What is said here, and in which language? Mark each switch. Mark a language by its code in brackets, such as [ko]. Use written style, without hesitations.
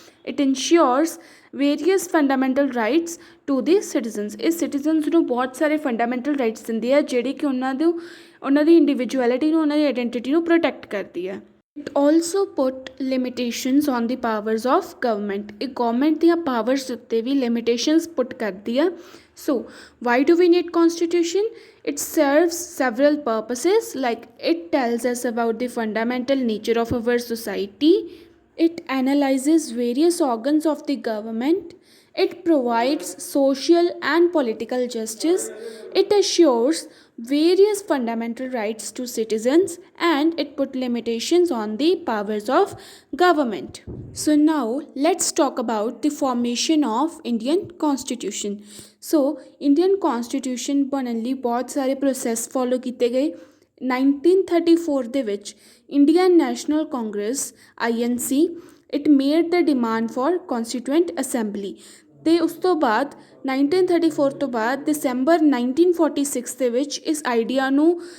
[en] it ensures various fundamental rights to the citizens [pa] ਇਹ citizens ਨੂੰ ਬਹੁਤ ਸਾਰੇ ਫੰਡਾਮੈਂਟਲ ਰਾਈਟਸ ਦਿੰਦੀ ਆ ਜਿਹੜੇ ਕਿ ਉਹਨਾਂ ਦੀ ਇੰਡੀਵਿਜੁਅਲਿਟੀ ਨੂੰ ਉਹਨਾਂ ਦੀ ਆਈਡੈਂਟਿਟੀ ਨੂੰ ਪ੍ਰੋਟੈਕਟ ਕਰਦੀ ਆ [en] It also put limitations on the powers of government. [pa] ਇਹ government ਦੀਆਂ powers ਉੱਤੇ ਵੀ limitations put ਕਰਦੀ ਆ [en] So, why do we need constitution? It serves several purposes like it tells us about the fundamental nature of our society. It analyzes various organs of the government. It provides social and political justice. It assures various fundamental rights to citizens and it put limitations on the powers of government. So now let's talk about the formation of Indian Constitution. [pa] So Indian Constitution ਬਣਨ ਲਈ ਬਹੁਤ ਸਾਰੇ process follow ਕੀਤੇ ਗਏ 1934 ਦੇ ਵਿੱਚ Indian national Congress INC [en] it made the demand for constituent assembly [pa] ਅਤੇ ਉਸ ਤੋਂ ਬਾਅਦ 1934 ਤੋਂ ਬਾਅਦ ਦਸੰਬਰ 1946 ਦੇ ਵਿੱਚ ਇਸ ਆਈਡੀਆ ਨੂੰ